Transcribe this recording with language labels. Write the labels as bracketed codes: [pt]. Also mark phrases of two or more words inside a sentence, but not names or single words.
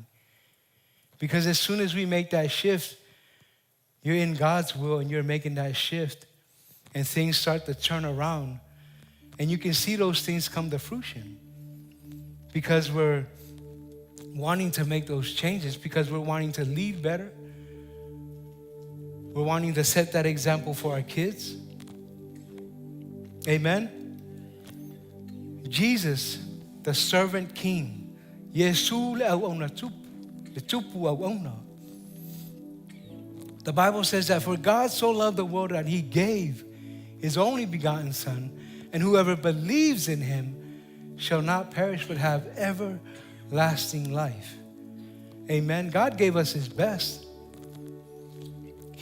[en] Because as soon as we make that shift, you're in God's will and you're making that shift and things start to turn around and you can see those things come to fruition because we're wanting to make those changes, because we're wanting to lead better. We're wanting to set that example for our kids. Amen. Jesus, the servant king, [sm] Yesu le auauna tupu auauna. [en] The Bible says that for God so loved the world that he gave his only begotten son, and whoever believes in him shall not perish but have everlasting life. Amen. God gave us his best.